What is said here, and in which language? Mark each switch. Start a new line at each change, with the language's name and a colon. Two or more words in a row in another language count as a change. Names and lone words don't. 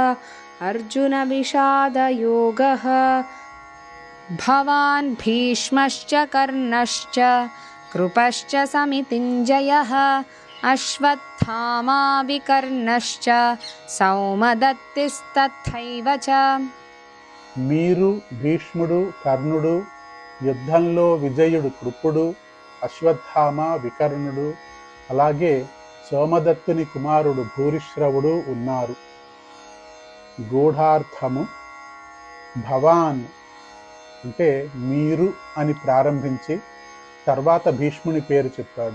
Sanskrit: अर्जुनविषादयोगः। भवान् भीष्मश्च कर्णश्च कृपश्च समितिञ्जयः अश्वत्थामा विकर्णश्च सौमदत्तिस्तथैव च।
Telugu: మీరు భీష్ముడు కర్ణుడు యుద్ధంలో విజయుడు కృపుడు అశ్వత్థామ వికర్ణుడు అలాగే సోమదత్తుని కుమారుడు భూరిశ్రవుడు ఉన్నారు. గూఢార్థము భవాన్ అంటే మీరు అని ప్రారంభించి తర్వాత భీష్ముని పేరు చెప్పాడు.